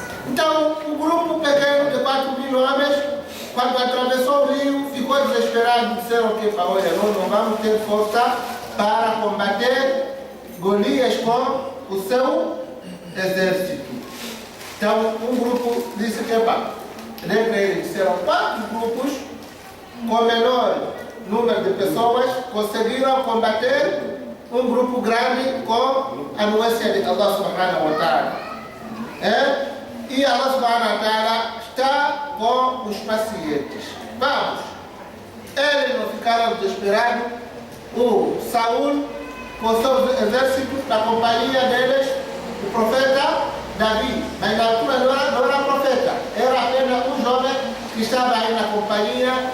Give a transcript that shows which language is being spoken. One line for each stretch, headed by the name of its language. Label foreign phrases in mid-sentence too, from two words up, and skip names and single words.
Portuguese: Então, o grupo pequeno de 4.000 homens, quando atravessou o rio, ficou desesperado, disseram que olha, nós não vamos ter força para combater Golias com o seu exército. Então, um grupo disse que, dentre eles, disseram 4 grupos, com menor número de pessoas, conseguiram combater um grupo grande com a anuência de Allah
Arabic: سبحانه وتعالى.
Portuguese: E Allah
Arabic: سبحانه وتعالى
Portuguese: está com os pacientes. Vamos! Eles não ficaram desesperados. O Saul, com seu exército, na companhia deles, o profeta Davi. Mas na altura não era profeta, era apenas um jovem que estava aí na companhia.